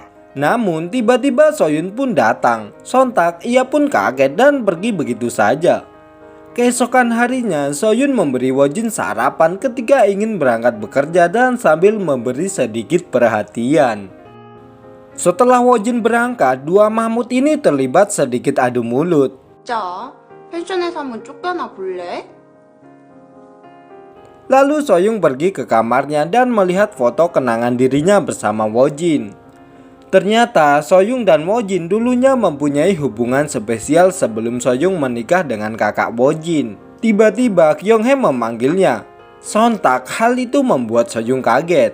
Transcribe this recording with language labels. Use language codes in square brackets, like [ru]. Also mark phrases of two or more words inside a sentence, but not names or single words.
[id] Namun tiba-tiba Soyun pun datang. Sontak ia pun kaget dan pergi begitu saja. Keesokan harinya Soyun memberi Wojin sarapan ketika ingin berangkat bekerja dan sambil memberi sedikit perhatian. Setelah Wojin berangkat, dua Mahmud ini terlibat sedikit adu mulut. [ko] 자, 펜션에서 한번 쫓겨나 볼래? [id] Lalu Soyung pergi ke kamarnya dan melihat foto kenangan dirinya bersama Wojin. Ternyata Soyung dan Wojin dulunya mempunyai hubungan spesial sebelum Soyung menikah dengan kakak Wojin. Tiba-tiba Kyung-hee memanggilnya. Sontak hal itu membuat Soyung kaget.